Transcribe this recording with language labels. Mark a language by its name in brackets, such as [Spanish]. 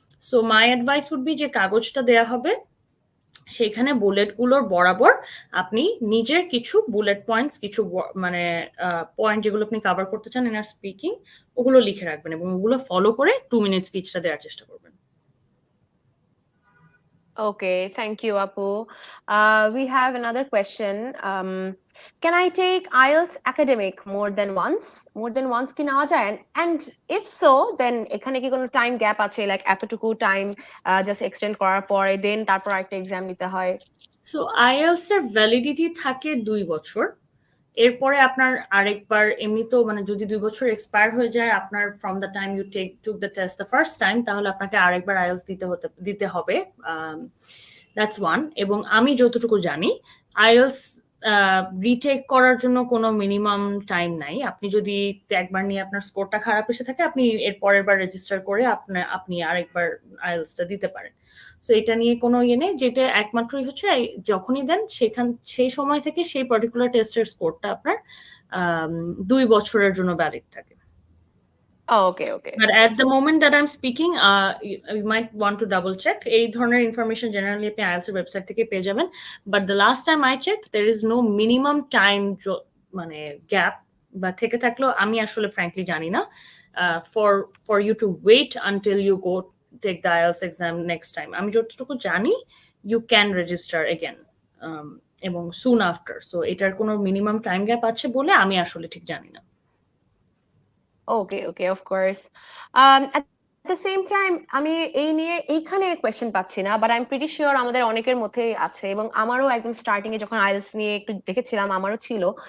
[Bangla] So my advice would be যে কাগজটা দেয়া হবে সেখানে বুলেটগুলোর বরাবর আপনি নিজের কিছু বুলেট পয়েন্টস, কিছু মানে পয়েন্ট যেগুলো আপনি কভার করতে চান [English] in our speaking, [Bangla] ওগুলো লিখে রাখবেন এবং ওগুলো ফলো করে 2 মিনিট স্পিচটা দেওয়ার চেষ্টা করবেন। [English] Okay, thank you, Apu. We have another question. Can I take IELTS academic more than once? More than once [Bangla] কি নেওয়া যায়? [English] And if so, then [Bangla] এখানে কি কোনো [English] time gap আছে? [Bangla] Like এতটুকু time just extend করার পরে then তারপর একটা exam নিতে হয়? সো আইএলস এর ভ্যালিডিটি থাকে 2 বছর। এরপরে আপনার আরেকবার এমনিতেও মানে যদি 2 বছর এক্সপায়ার হয়ে যায় আপনার [English] from the time you took the test the first time, [Bangla] তাহলে আপনাকে আরেকবার আইএলস দিতে হবে। That's one. এবং আমি যতটুকু জানি আইএলস রিটেক করার জন্য কোনো মিনিমাম টাইম নাই। আপনি যদি একবার নিয়ে আপনার স্কোরটা খারাপ এসে থাকে, আপনি এর পরের বার রেজিস্টার করে আপনি আরেকবার আইএলসটা দিতে পারেন। সো এটা নিয়ে কোনো ইয়ে নেই, যেটা একমাত্রই হচ্ছে যখনই দেন সেই সময় থেকে সেই পার্টিকুলার টেস্টের স্কোরটা আপনার 2 বছরের জন্য ভ্যালিড থাকে। [English] Oh, okay, okay. But at the moment that I'm speaking, you might want to double check. [Bangla] এই ধরনের ইনফরমেশন জেনারেলি আপনি আইএলটিএস এর ওয়েবসাইট থেকে পেয়ে যাবেন। [English] But the last time I checked, there is no minimum time [Bangla] মানে gap বা থেকে থাকলেও আমি আসলে frankly জানি না। [English] For you to wait until you go take the IELTS exam next time. [Bangla] আমি যতটুকু জানি, [English] you can register again এবং soon after. [Bangla] So এটার কোনো মিনিমাম টাইম গ্যাপ আছে বলে আমি আসলে ঠিক জানি না। [English] Okay, okay, of course. [Bangla] At the same time, আমি এই নিয়ে এইখানে কোয়েশ্চেন পাচ্ছি না, [English] but I am pretty sure [Bangla] আমাদের অনেকের মধ্যেই আছে, এবং আমারও একদম স্টার্টিং এ যখন আইএলটিএস নিয়ে একটু দেখেছিলাম আমারও ছিল।